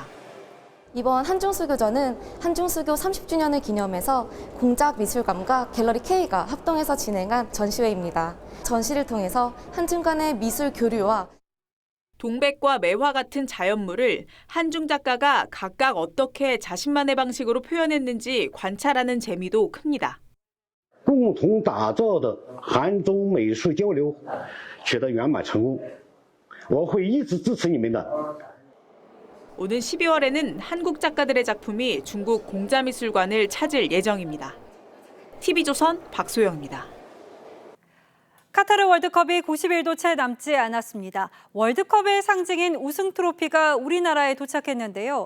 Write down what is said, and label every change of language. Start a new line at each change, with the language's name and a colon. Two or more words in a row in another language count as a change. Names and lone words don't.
Korean: 이번 한중수교전은 한중수교 30주년을 기념해서 공작미술관과 갤러리 K가 합동해서 진행한 전시회입니다. 전시를 통해서 한중 간의 미술 교류와 동백과 매화 같은 자연물을 한중 작가가 각각 어떻게 자신만의 방식으로 표현했는지 관찰하는 재미도 큽니다.
Chinese: 共同打造的韩中美术交流取得圆满成功，我会一直支持你们的。
Korean: 오는 12월에는 한국 작가들의 작품이 중국 공자미술관을 찾을 예정입니다. TV조선 박소영입니다. 카타르 월드컵이 90일도 채 남지 않았습니다. 월드컵의 상징인 우승 트로피가 우리나라에 도착했는데요.